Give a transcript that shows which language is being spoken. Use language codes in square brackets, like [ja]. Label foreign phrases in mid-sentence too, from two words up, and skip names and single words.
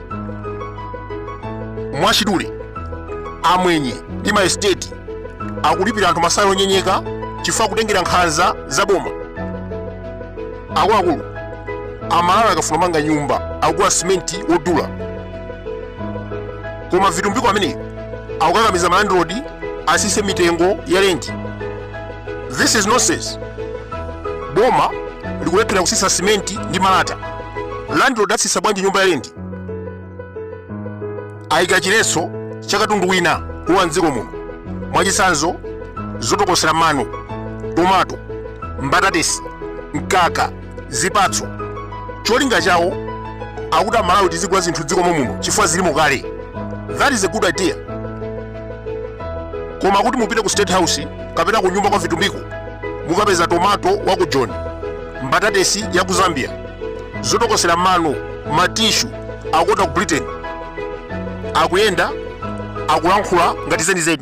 [ny] Mwachidule amwenye ndi ma estate akulipira anthu masalary onyenyeka chifukwa kutengera nkhanza za boma. Akuluakulu Amalawi akafuna manga nyumba akugula simenti odula, koma vitumbiko ameneyi akukakamiza landlord asise mitengo ya rent. [en] This is nonsense. [ny] Boma likulephera kusisa simenti ndi malata, landlord asisa bwanji nyumba ya rent? Ayika chiletso cha katundu wina kuwa mdziko muno. Mwachitsanzo zotokosera mano, tomato, mbatatesi, mkaka, zipatso. Cholinga chawo akuti Amalawi tizigula zinthu dziko muno chifukwa zilimo kale. [en] That is a good idea. [ny] Koma kuti mupite ku State House kapena ku nyumba kwa vitumbiko mukapeza tomato wa ku John, mbatatesi ya ku Zambia, zotokosera mano, matishu akota ku Britain, akuyenda akulankhula ngati zenizeni.